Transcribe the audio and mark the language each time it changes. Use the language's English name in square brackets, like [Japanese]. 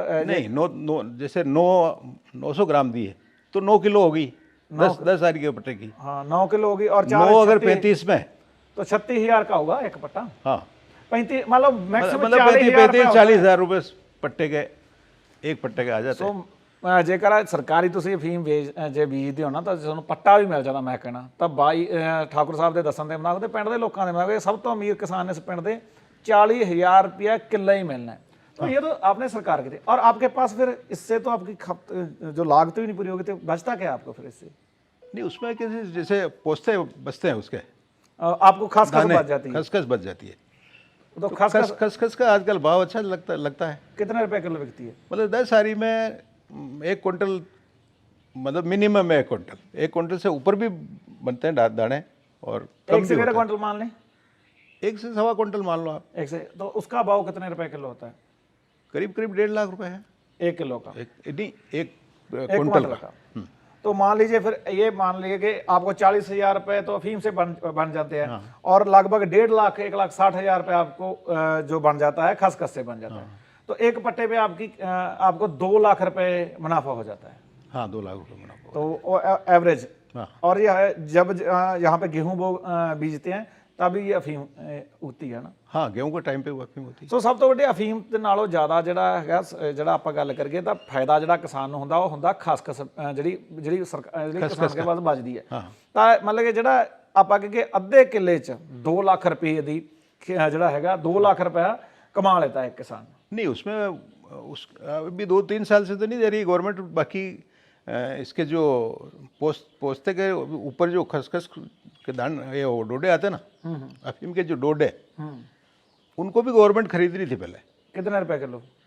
[Hindi] नहीं, 9 जैसे 900 ग्राम दिए तो 9 किलो होगी, 10 आरी के पट्टे की। हाँ, 9 किलो होगी। और 9 अगर 35 में तो 36,000 का होगा एक पट्टा। हाँ, 35 मान लो मैक्सिमम मतलब 35-40 हज़ार रुपये पट्टे के, एक पट्टे के आ जाते हैं। [Punjabi] जेकर सरकारी ਤੁਸੀਂ ਅਫੀਮ ਜੇ ਬੀਜਦੇ ਹੋ ਨਾ ਤਾਂ ਤੁਹਾਨੂੰ ਪੱਟਾ ਵੀ ਮਿਲ ਜਾਂਦਾ। ਮੈਂ ਕਹਿਣਾ ਤਾਂ ਬਾਈ ਠਾकुर ਸਾਹਿਬ ਦੇ ਦੱਸਣ ਦੇ ਮੁਤਾਬਕ ਤੇ ਪਿੰਡ ਦੇ ਲੋਕਾਂ ਦੇ ਮੁਤਾਬਕ ਸਭ ਤੋਂ ਅਮੀਰ ਕਿਸਾਨ ਇਸ ਪਿੰਡ ਦੇ 40,000 [Hindi] रुपया किलो ही मिलना है। तो ये तो आपने सरकार के थे, और आपके पास फिर इससे तो आपकी जो लागत भी नहीं पूरी होगी, तो बचता क्या आपको फिर इससे? नहीं, उसमें किसी जैसे पोस्ते बचते हैं उसके, आपको खसखस बच जाती है। खसखस बच जाती है। तो खसखस का आजकल भाव अच्छा लगता है। कितने रुपए किलो बिकती है? मतलब 10 आरी में 1 क्विंटल, मतलब मिनिमम 1 क्विंटल, 1 क्विंटल से ऊपर भी बनते हैं दाने, और कम 1 से 1.5 क्विंटल मान लें, 1 से 1.25 क्विंटल मान लो आप। 1 से, तो उसका भाव कितने रुपए किलो होता है? करीब 1.5 लाख रुपए है 1 किलो का, एक क्विंटल का। तो मान लीजिए फिर ये मान लीजिए कि आपको 40,000 रुपये तो अफीम से बन जाते हैं। और लगभग 1.5 लाख 1,60,000 रुपये आपको जो बन जाता है खसखस से बन जाता है। तो एक पट्टे पे आपको 2 लाख रुपए मुनाफा हो जाता है। हाँ, 2 लाख रुपए मुनाफा। तो एवरेज। और यह जब यहाँ पे गेहूँ बीजते हैं तभी ये अफीम उगती है ना। हाँ, गेहूं के टाइम पे वो अफीम होती है। [Punjabi] ਸੋ ਸਭ ਤੋਂ ਵੱਡੀ ਅਫੀਮ ਦੇ ਨਾਲੋਂ ਜ਼ਿਆਦਾ ਜਿਹੜਾ ਹੈਗਾ ਜਿਹੜਾ ਆਪਾਂ ਗੱਲ ਕਰੀਏ ਤਾਂ ਫਾਇਦਾ ਜਿਹੜਾ ਕਿਸਾਨ ਨੂੰ ਹੁੰਦਾ ਉਹ ਹੁੰਦਾ ਖਸਖਸ, ਜਿਹੜੀ ਕਿਸਾਨ ਦੇ ਬਾਅਦ ਬਚਦੀ ਹੈ। ਤਾਂ ਮਤਲਬ ਕਿ ਜਿਹੜਾ ਆਪਾਂ ਕਹੀਏ ਅੱਧੇ ਕਿੱਲੇ 'ਚ 2 ਲੱਖ ਰੁਪਏ ਦੀ ਜਿਹੜਾ ਹੈਗਾ 2 ਲੱਖ [Hindi] रुपया कमा लेता है एक किसान। नहीं, उसमें अभी 2-3 साल से तो नहीं दे रही गवर्नमेंट। बाकी इसके जो पोस्ते के ऊपर जो खसखस के दान, ये डोडे आते हैं ना, अफीम के जो डोडे, उनको भी गवर्नमेंट खरीद रही थी पहले। कितने रुपए किलो?